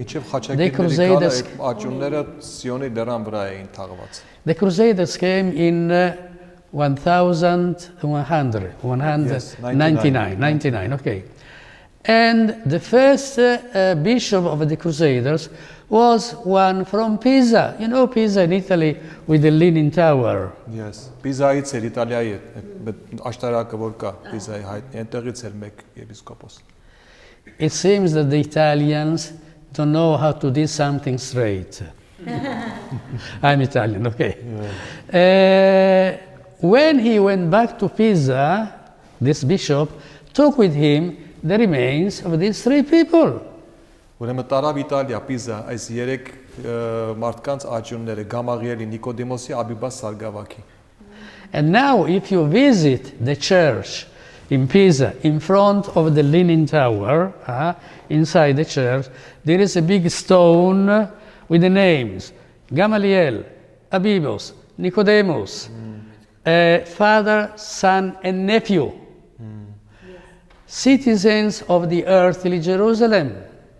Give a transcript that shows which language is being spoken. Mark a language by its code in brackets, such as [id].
[en] The Crusaders came in 1199, okay. And the first bishop of the Crusaders was one from Pisa. You know Pisa in Italy with the Leaning Tower. Yes. [hy] Pisa-ից էր Իտալիայի, but աշտարակը որ կա Pisa-ի հայտնի, այնտեղից էր մեկ եպիսկոպոս. [en] It seems that the Italians don't know how to do something straight. I'm Italian, okay. Yeah. When he went back to Pisa, this bishop took with him the remains of these three people. [hy] Ուրեմն տարավ Իտալիա, Պիզա, այս երեք մարդկանց աճյունները, Գամաղիելի, Նիկոդեմոսի, Աբիբաս Սարգսակի. [en] And now if you visit the church in Pisa, in front of the Leaning Tower, inside the church, there is a big stone with the names Gamaliel, Abibos, Nicodemus, father, son, and nephew, citizens of the earthly Jerusalem.